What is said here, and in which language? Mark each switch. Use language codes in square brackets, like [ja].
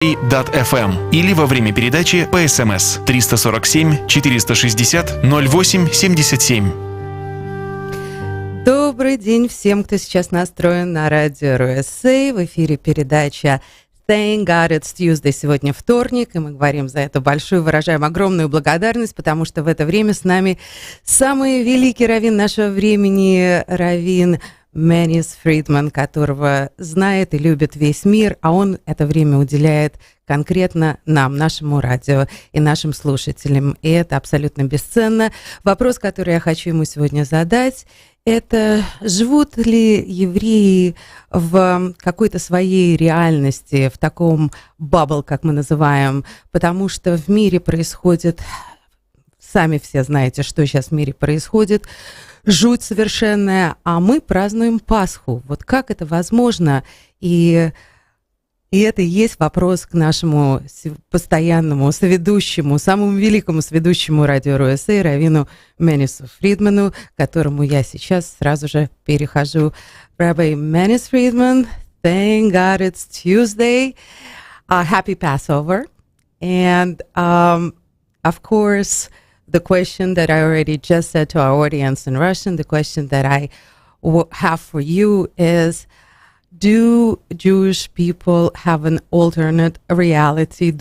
[ru] FM или во время передачи по СМС 347 460 0877. Добрый день всем, кто сейчас настроен на радио РУСА. В эфире передача Thank God It's Tuesday. Сегодня вторник, и мы говорим за это большую, выражаем огромную благодарность, потому что в это время с нами самый великий раввин нашего времени, раввин Маниса Фридман, которого знает и любит весь мир, а он это время уделяет конкретно нам, нашему радио и нашим слушателям. И это абсолютно бесценно. Вопрос, который я хочу ему сегодня задать, это живут ли евреи в какой-то своей реальности, в таком бабл, как мы называем, потому что в мире происходит, сами все знаете, что сейчас в мире происходит, жуть совершенная, а мы празднуем Пасху. Вот как это возможно? И это и есть вопрос к нашему постоянному соведущему, самому великому соведущему радио РУСА, раввину Манису Фридману, к которому я сейчас сразу же перехожу. [en] Rabbi Manis Friedman, thank God it's Tuesday. Happy Passover. And of course, the question that I already just said to our audience in Russian, the question that I have for you is, do Jewish people have an alternate reality?